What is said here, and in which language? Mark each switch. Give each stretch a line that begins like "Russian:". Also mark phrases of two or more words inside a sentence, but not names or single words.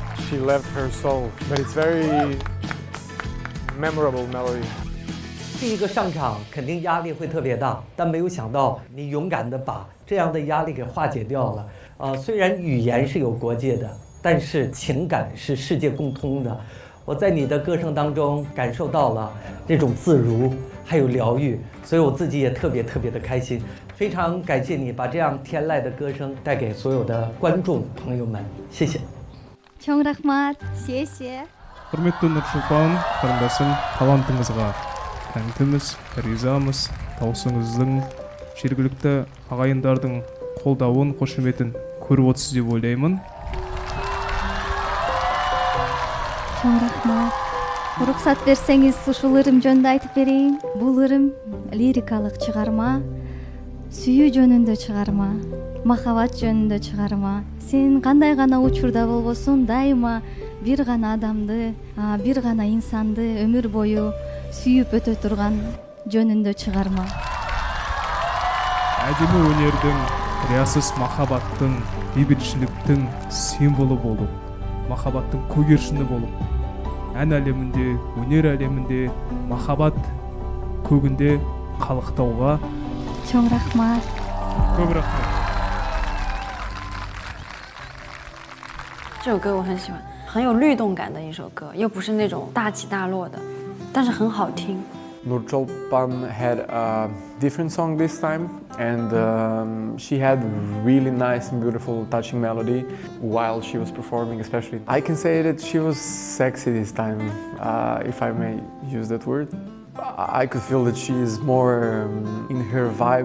English: she left her soul, but it's very memorable melody.
Chinese: 第一个上场肯定压力会特别大，但没有想到你勇敢地把这样的压力给化解掉了。虽然语言是有国界的，但是情感是世界共通的。我在你的歌声当中感受到了那种自如，还有疗愈，所以我自己也特别的开心。非常感谢你把这样天籁的歌声带给所有的观众朋友们，谢谢。
Kyrgyz: чоң рахмат, сессия.
Kazakh: Құрметті Нұршолпан қарындасым, талантыңызға тәнтіміз, ризамыз, даусыңыздың жергілікті ағайындардың қолдауын, қошеметін көріп отырсыз деп ойлаймын.
Kyrgyz: чоң рахмат. Уруксат берсеңиз, ушул ырым жөнүндө айтып берейин. Бул ырым лирикалык чыгарма, сүйүү жөнүндө чыгарма, махабат жөнүндө чыгарма. Сен кандай гана учурда болбосун, дайыма бир гана адамды, бир гана инсанды өмүр бою сүйүп өтө турган жөнүндө чыгарма.
Kazakh: Әдемі өнердің, риясыз махаббаттың, бейбітшіліктің символы болып, махаббаттың көгершіні болып, ән әлемінде, өнер әлемінде, махаббат көгінде қалықтауға
Kyrgyz: чоң рахмат.
Kazakh: көп рахмет.
Chinese: 这首歌我很喜欢，很有律动感的一首歌，又不是那种大起大落的，但是很好听。
English: Nurchulpan had a different song this time, and she had really nice and beautiful touching melody while she was performing especially. I can say that she was sexy this time, if I may use that word. I could feel that she is more in her vibe.